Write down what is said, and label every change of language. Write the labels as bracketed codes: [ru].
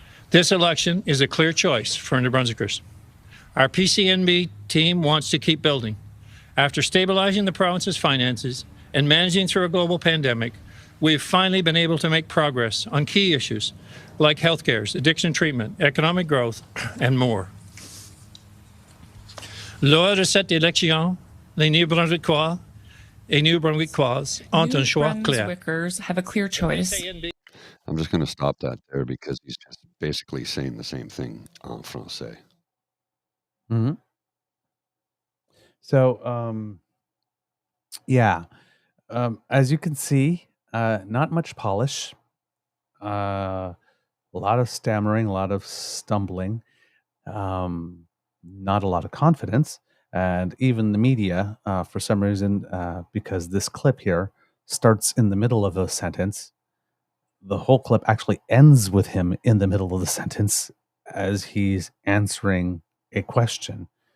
[en] This election is a clear choice for New Brunswickers. Our PCNB team wants to keep building. After stabilizing the province's finances and managing through a global pandemic, we've finally been able to make progress on key issues like healthcare, addiction treatment, economic growth, and more. [fr] Lors de cette élection, les New-Brunswickois et New-Brunswickoises ont un choix clair. [en] New-Brunswickers have a clear choice. I'm just going to stop that there because he's just basically saying the same thing [fr] en français. [en] Mm-hmm. So, as you can see, not much polish, a lot of stammering, a lot of stumbling, not a lot of confidence, and even the media, for some reason, because this clip here starts in the middle of a sentence, the whole clip actually ends with him in the middle of the sentence as he's answering a question.